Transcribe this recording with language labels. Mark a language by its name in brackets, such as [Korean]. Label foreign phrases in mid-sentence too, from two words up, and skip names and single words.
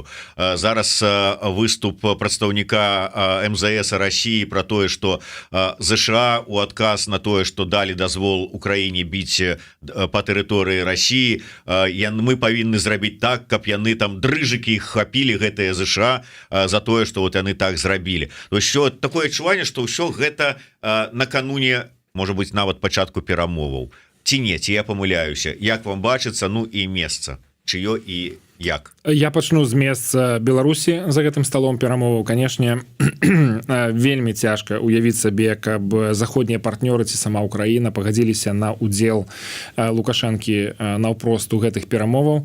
[Belarusian] Зараз выступ прадстаўніка МЗС России про тое, что ЗША у адказ на тое, что далі дазвол Украіне біць по тэрыторыі России, мы павінны зрабіць так, каб яны там дрыжыкі іх хапілі, гэтыя ЗША, за тое, [Russian] что вот [Belarusian] яны так зрабілі. [Russian] То есть такое адчуванне, что [Belarusian] ўсё гэта [Russian] накануне, может быть, [Belarusian] нават пачатку перамоваў. Ці не, ці я памыляюся, як вам бачыцца, ну і месца чыё і як? Я пачну з месца Беларусі за гэтым сталом перамоваў. Канешне, вельмі цяжка уявіць сабе, каб заходнія партнёры ці сама Украіна пагадзіліся на удзел Лукашэнкі наўпрост у гэтых перамоваў.